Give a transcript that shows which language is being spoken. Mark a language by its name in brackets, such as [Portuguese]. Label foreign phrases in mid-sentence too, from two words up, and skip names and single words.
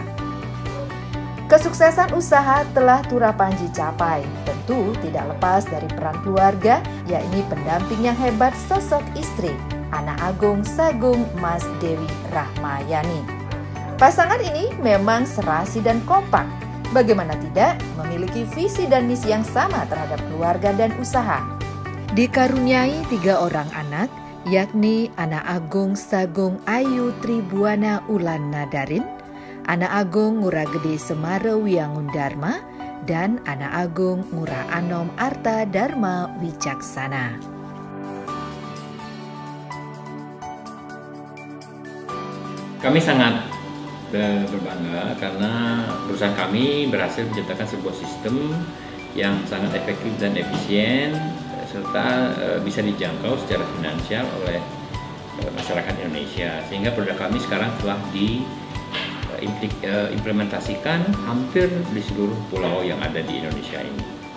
[Indonesian] Kesuksesan usaha telah Turah Panji capai, tentu tidak lepas dari peran keluarga, yakni pendamping yang hebat sosok istri, Anak Agung Sagung Mas Dewi Rahmayani. Pasangan ini memang serasi dan kompak, bagaimana tidak memiliki visi dan misi yang sama terhadap keluarga dan usaha. Dikaruniai 3 orang anak, yakni Anak Agung Sagung Ayu Tribuana Ulan Nadarin, Anak Agung Ngurah Gede Semara Wiangun Dharma, dan Anak Agung Ngurah Anom Arta Dharma Wicaksana. Kami sangat berbangga karena perusahaan kami berhasil menciptakan sebuah sistem yang sangat efektif dan efisien serta bisa dijangkau secara finansial oleh masyarakat Indonesia, sehingga produk kami sekarang telah diimplementasikan hampir di seluruh pulau yang ada di Indonesia ini.